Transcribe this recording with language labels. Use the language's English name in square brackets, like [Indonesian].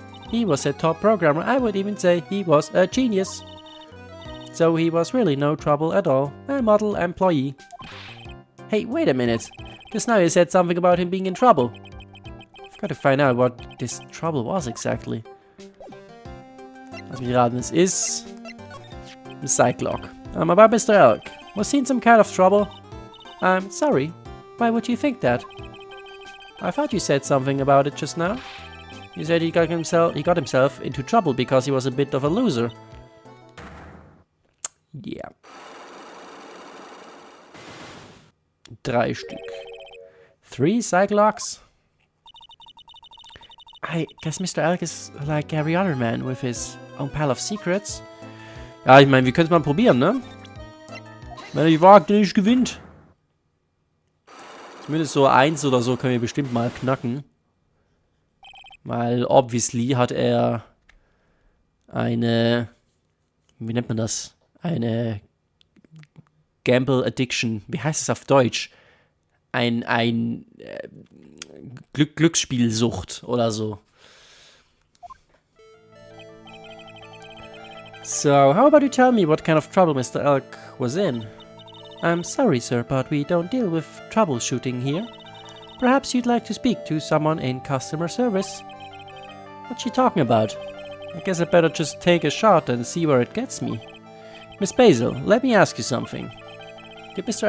[English] He was a top programmer. I would even say he was a genius. So he was really no trouble at all. A model employee. Hey, wait a minute. Just now you said something about him being in trouble. I've got to find out what this trouble was exactly. [German] Lass mich raten, es ist ein Cyclock. [English] About Mr. Elk. Was he in some kind of trouble? I'm sorry. Why would you think that? I thought you said something about it just now. You said he got himself into trouble because he was a bit of a loser. Yeah. [German] 3 Stück. 3 Cyclops? [English] I guess Mr. Elk is like every other man with his own pile of secrets. [German] Ja, ich meine, wir können es mal probieren, ne? Wenn er die wagt, nicht gewinnt. Zumindest so 1 oder so können wir bestimmt mal knacken. Weil, obviously, hat er eine... Wie nennt man das? Eine Gamble Addiction. Wie heißt es auf Deutsch? Glücksspielsucht oder so. [English] So, how about you tell me what kind of trouble Mr. Elk was in? I'm sorry, sir, but we don't deal with troubleshooting here. Perhaps you'd like to speak to someone in customer service. What's she talking about? I guess I better just take a shot and see where it gets me. Miss Basil, let me ask you something. Did Mr.